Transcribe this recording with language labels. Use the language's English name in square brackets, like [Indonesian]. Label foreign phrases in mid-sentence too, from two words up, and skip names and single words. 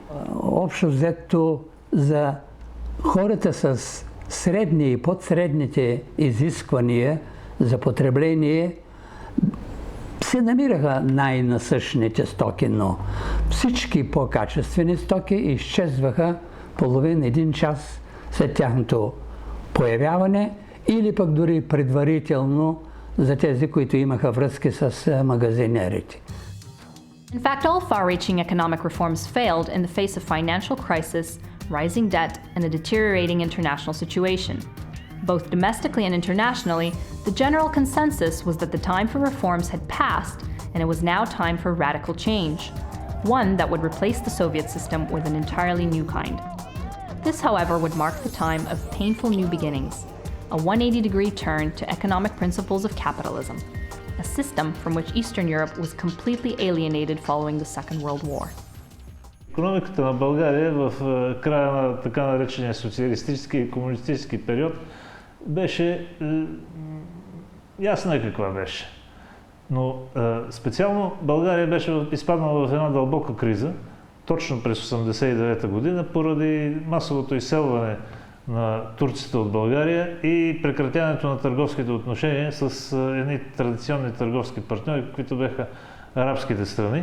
[Bulgarian] Общо взето за хората с средни и подсредните изисквания за потребление се намираха най-насъщните стоки, но всички по-качествени стоки изчезваха половин-един час след тяхното появяване или пък дори предварително за тези, които имаха връзки с магазинерите. [English] In fact, all far-reaching economic reforms failed in the face of financial crisis, rising debt, and a deteriorating international situation. Both domestically and internationally, the general consensus was that the time for reforms had passed and it was now time for radical change, one that would replace the Soviet system with an entirely new kind. This, however, would mark the time of painful new beginnings, a 180-degree turn to economic principles of capitalism, a system from which Eastern Europe was completely alienated following the Second World War. [Bulgarian] Икономиката на България в края на така наречения социалистически и комунистически период беше ясна каква беше. Но специално България беше изпаднала в една дълбока криза, точно през 1989 година, поради масовото изселване на турците от България и прекратяването на търговските отношения с едни традиционни търговски партньори, които бяха арабските страни.